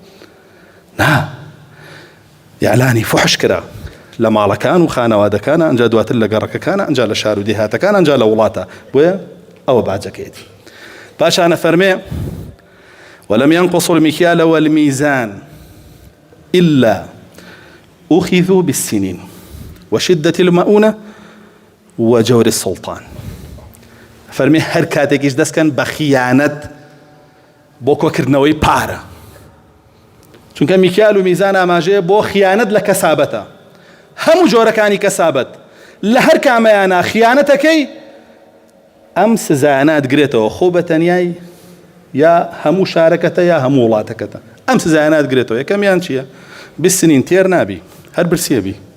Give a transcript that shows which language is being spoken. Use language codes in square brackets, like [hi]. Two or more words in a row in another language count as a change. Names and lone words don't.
[ckb] نا یاعلانی فحش کرا لە ماڵەکان و خانەوادەکانە ئەنجا دواتر لە گەڕەکەکانە ئەنجا لە شار و دێهاتەکان ئەنجا لە وڵاتە بۆیە ئەوە باجەکەیەتی پاشانە فەرمێ [ar] ولم ينقصوا المكيال والميزان إلا أخذوا بالسنين وشدة المؤونة وجور السلطان [ckb] فەرمێ هەر کاتێکیش دەستکەن بە خیانەت بۆ کۆکردنەوەی پارە چونکە میکیال و میزان ئاماژەیە بۆ خیانەت لە کەسابەتە هەموو جۆرەکانی کەسابەت لە هەر کامەیانە خیانەتەکەی ئەم سزایانە دەگرێتەوە خۆ بە تەنیای یا هەموو شارەکەتە یا هەموو وڵاتەکەتە ئەم سزایانە دەگرێتەوە یەکەمیان چییە بسنین تێر نابی هەر برسێبی